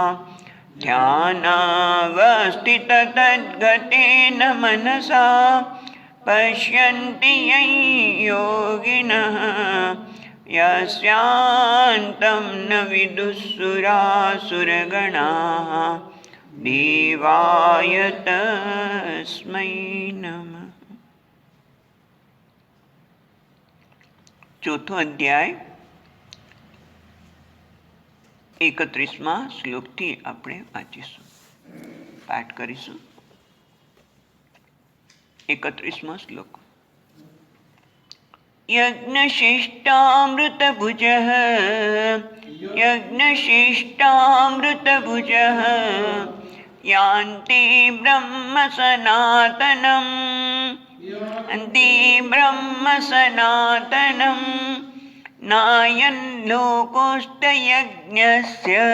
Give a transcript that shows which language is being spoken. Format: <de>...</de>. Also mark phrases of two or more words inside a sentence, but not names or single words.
<sa>ध्यानावस्थिततद्गतेन मनसा पश्यन्ति यं योगिनः यस्यान्तं न विदुःसुरासुरगणाः देवाय तस्मै नमः।</sa> <gu>ચોથો અધ્યાય 31મા શ્લોકથી આપણે વાંચીશું, પાઠ કરીશું। 31મો શ્લોક।</gu> <sa>यज्ञशिष्टामृतभुजः यज्ञशिष्टामृतभुजः यान्ति ब्रह्म सनातनं यान्ति ब्रह्म सनातनं नायं लोकोऽस्त्ययज्ञस्य</sa>